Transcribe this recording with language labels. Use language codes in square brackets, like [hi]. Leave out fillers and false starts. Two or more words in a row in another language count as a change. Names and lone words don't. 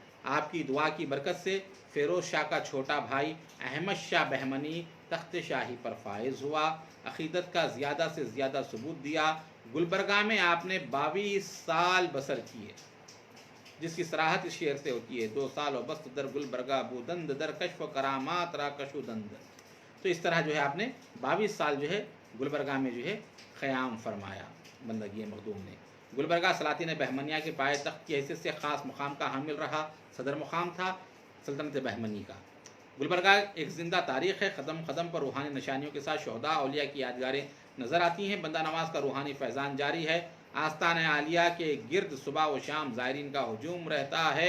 [ur] آپ کی دعا کی برکت سے فیروز شاہ کا چھوٹا بھائی احمد شاہ بہمنی تخت شاہی پر فائز ہوا، عقیدت کا زیادہ سے زیادہ ثبوت دیا۔ گلبرگہ میں آپ نے 22 سال بسر کیے، جس کی صراحت اس شعر سے ہوتی ہے: [fa] 2 سال و بست در گلبرگہ بودند، در کشف و کرامات را کشودند۔ [ur] تو اس طرح جو ہے آپ نے 22 سال جو ہے گلبرگہ میں جو ہے قیام فرمایا بندگی مخدوم نے۔ گلبرگہ سلاطین بہمنیہ کے پائے تخت کی حیثیت سے خاص مقام کا حامل رہا، صدر مقام تھا سلطنت بہمنی کا۔ گلبرگہ ایک زندہ تاریخ ہے، قدم قدم پر روحانی نشانیوں کے ساتھ شہداء اولیاء کی یادگاریں نظر آتی ہیں، بندہ نواز کا روحانی فیضان جاری ہے، آستان عالیہ کے گرد صبح و شام زائرین کا ہجوم رہتا ہے۔